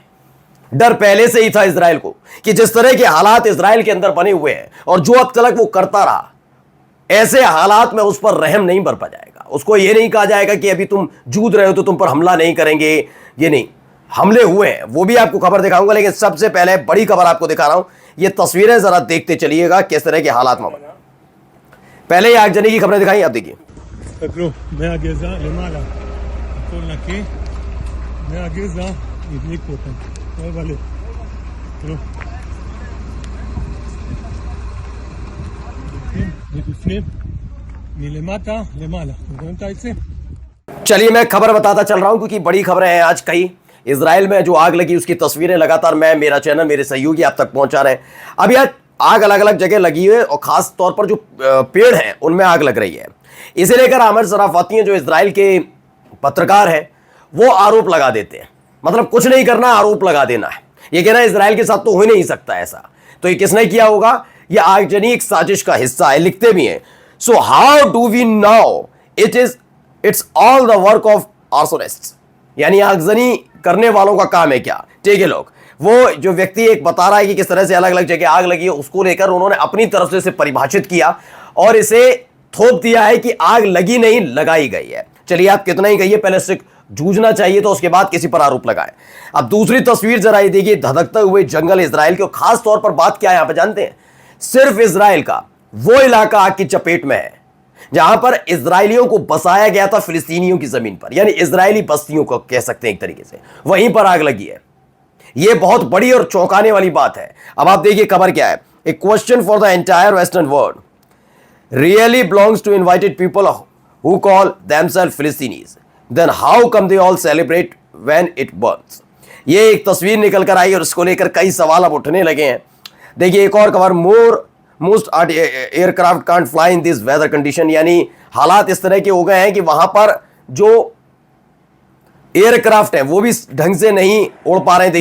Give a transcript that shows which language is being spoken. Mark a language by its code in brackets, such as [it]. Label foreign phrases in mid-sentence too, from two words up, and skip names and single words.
[hi] डर पहले से ही था इजराइल को कि जिस तरह के हालात इजराइल के अंदर बने हुए हैं और जो अब तक वो करता रहा, ऐसे हालात में उस पर रहम नहीं बरपा जाएगा। उसको ये नहीं कहा जाएगा कि अभी तुम जूझ रहे हो तो तुम पर हमला नहीं करेंगे। ये नहीं, हमले हुए हैं, वो भी आपको खबर दिखाऊंगा। लेकिन सबसे पहले बड़ी खबर आपको दिखा रहा हूं। ये तस्वीरें जरा देखते चलिएगा किस तरह के हालात में बना। पहले ही आगजनी की खबरें दिखाई, आप देखिए। [he] מהגזע למעלה, הכל נקי, מהגזע הדליקו אותם, אבל תראו, מבפנים, מלמטה למעלה, אתם רואים את העצים? [hi] चलिए मैं खबर बताता चल रहा हूं क्योंकि बड़ी खबरें हैं आज कई। इजराइल में जो आग लगी उसकी तस्वीरें लगातार मेरा चैनल, मेरे सहयोगी आप तक पहुंचा रहे हैं। अब यह आग अलग अलग जगह लगी हुई है और खास तौर पर जो पेड़ हैं उनमें आग लग रही है। इसे लेकर आमिर सराफाती हैं, जो इजराइल के पत्रकार हैं, वो आरोप लगा देते हैं। मतलब कुछ नहीं करना, आरोप लगा देना है। ये कहना इजराइल के साथ तो हो ही नहीं सकता ऐसा। तो ये किसने किया होगा? ये आगजनी एक साजिश का हिस्सा है, लिखते भी हैं। [en] So how do we know it's all the work of arsonists, [hi] यानी आगजनी करने वालों का काम है क्या? ठीक है लोग, वो जो व्यक्ति एक बता रहा है कि किस तरह से अलग अलग जगह आग लगी है, उसको लेकर उन्होंने अपनी तरफ से इसे परिभाषित किया और इसे थोप दिया है कि आग लगी नहीं, लगाई गई है। चलिए आप कितना ही कहिए, पहले इससे जूझना चाहिए तो उसके बाद किसी पर आरोप लगाए। अब दूसरी तस्वीर जरा ये देखिए, धधकते हुए जंगल इजराइल के। खास तौर पर बात क्या है यहां पर जानते हैं? सिर्फ इजराइल का वो इलाका आग की चपेट में है जहां पर इजरायलियों को बसाया गया था फिलिस्तीनियों की जमीन पर, यानी इजरायली बस्तियों को कह सकते हैं एक तरीके से, वहीं पर आग लगी है। यह बहुत बड़ी और चौंकाने वाली बात है। अब आप देखिए खबर क्या है। [en] A question for the entire western world really belongs to invited people who call themselves Philistines. Then how come they all celebrate when it burns? [hi] ये एक तस्वीर निकल कर आई और इसको लेकर कई सवाल अब उठने लगे हैं। देखिए एक और खबर, [en] Most aircraft can't fly in this weather condition, [hi] यानी हालात इस तरह के हो गए हैं कि वहां पर जो एयरक्राफ्ट है वो भी ढंग से नहीं उड़ पा रहे हैं।